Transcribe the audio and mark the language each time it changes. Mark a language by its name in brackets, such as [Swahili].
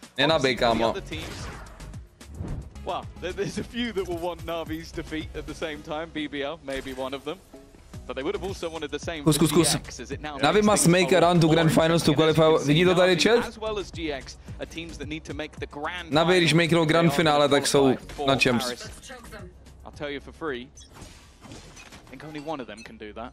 [Czech] Nenabij, kámo. [English] Well, there's a few that will want Navi's defeat at the same time. BBL, maybe one of them. But they would have also wanted the same for GX, as it now NAVI must make a run to Grand Finals to qualify. [Czech] Vidí to tady chat? [English] As well as GX are teams that need to make the Grand [Czech] NAVI, když makenou Grand Finále, tak jsou na Champs. [English] I'll tell you for free. I think only one of them can do that.